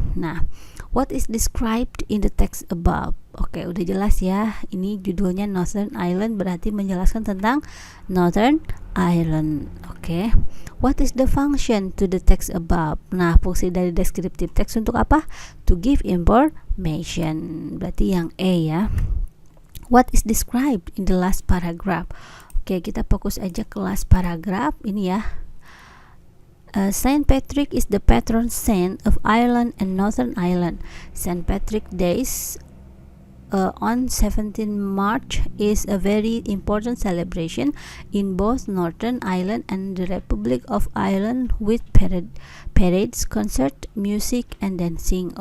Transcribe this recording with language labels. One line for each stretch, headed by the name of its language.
English: Nah, what is described in the text above?
Indonesian: Oke, udah jelas ya. Ini judulnya Northern Ireland, berarti menjelaskan tentang Northern Ireland. Oke.
English: What is the function to the text above?
Indonesian: Nah, fungsi dari descriptive text untuk apa?
English: To give information.
Indonesian: Berarti yang A ya.
English: What is described in the last paragraph?
Indonesian: Oke, kita fokus aja ke last paragraph ini ya.
English: Saint Patrick is the patron saint of Ireland and Northern Ireland. Saint Patrick Days on 17 March is a very important celebration in both Northern Ireland and the Republic of Ireland with parades, concert, music, and dancing.